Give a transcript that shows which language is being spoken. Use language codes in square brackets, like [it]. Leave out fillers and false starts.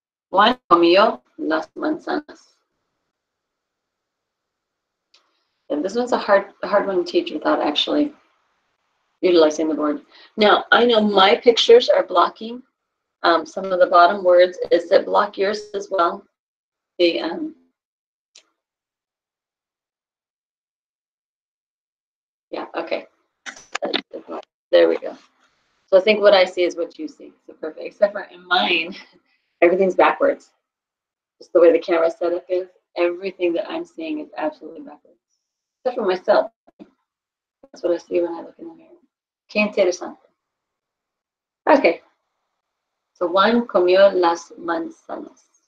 [es] Juan comió las manzanas. [en] And this one's a hard one to teach without actually utilizing the board. Now, I know my pictures are blocking some of the bottom words. Is it block yours as well? The yeah, okay. There we go. So I think what I see is what you see. So perfect. Except for in mine, everything's backwards. Just the way the camera setup is, everything that I'm seeing is absolutely backwards. Except for myself. That's what I see when I look in the mirror. [es] Qué interesante. Okay. So Juan comió las manzanas.